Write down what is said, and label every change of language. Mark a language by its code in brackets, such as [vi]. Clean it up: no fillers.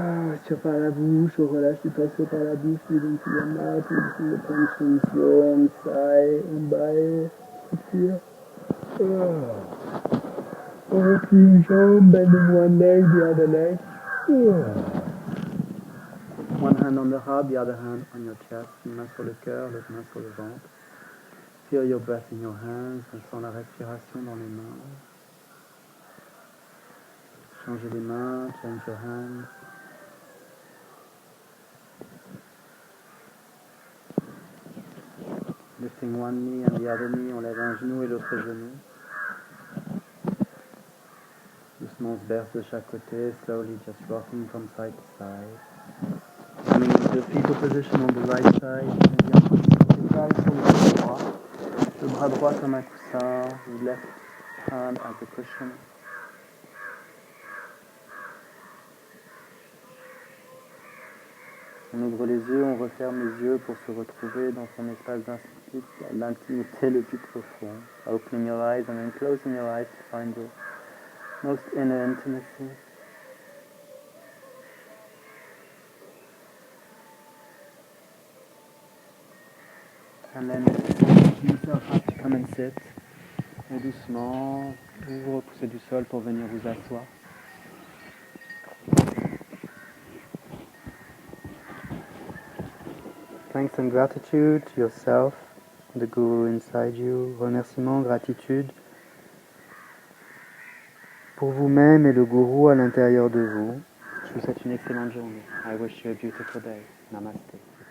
[fr] Respire par la bouche, on relâche les pinceaux par la bouche, [en] breathing through your mouth, releasing the tension, yawn, sigh, [fr] embye, expire. On replie une jambe, [en] bending one leg, the other leg. One hand on the heart, the other hand on your chest. [fr] Une main sur le cœur, l'autre main sur le ventre. [en] Feel your breath in your hands. [fr] Ressens la respiration dans les mains. Changez les mains, [en] change your hands. Lifting one knee and the other knee. [fr] On lève un genou et l'autre genou. Doucement on se berce de chaque côté. [en] Slowly just rocking from side to side. Coming into the fetal position on the right side, maybe [fr] un peu sur le côté droit. Le bras droit comme un coussin, [en] the left hand as a cushion. [fr] On ouvre les yeux, on referme les yeux pour se retrouver dans son espace d'intimité le plus profond. [en] Opening your eyes and then closing your eyes to find your most inner intimacy. And then yourself up to come and sit. [fr] Et doucement, vous vous repoussez du sol pour venir vous asseoir. [en] Thanks and gratitude to yourself, the Guru inside you. [fr] Remerciement, gratitude pour vous-même et le Guru à l'intérieur de vous. Je vous souhaite une excellente journée. [en] I wish you a beautiful day. [fr] Namaste.